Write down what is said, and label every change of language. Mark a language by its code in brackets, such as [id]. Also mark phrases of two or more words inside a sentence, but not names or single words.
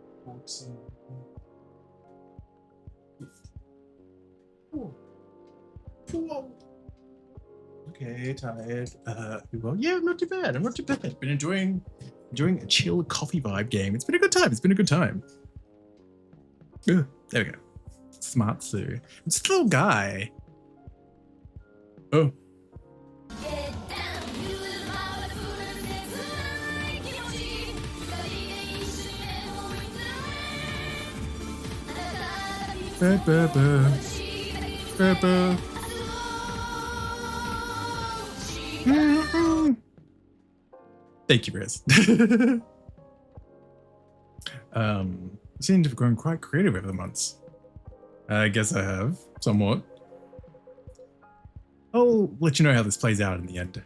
[en] Okay, tired. Well, yeah, I'm not too bad. I'm not too bad. Been enjoying a chill coffee vibe game. It's been a good time. It's been a good time. Ugh, there we go. Smart Sue. It's the little guy. Oh. Ba-ba-ba. Ba-ba. Thank you, Riz. You seem to have grown quite creative over the months. I guess I have, somewhat. I'll let you know how this plays out in the end.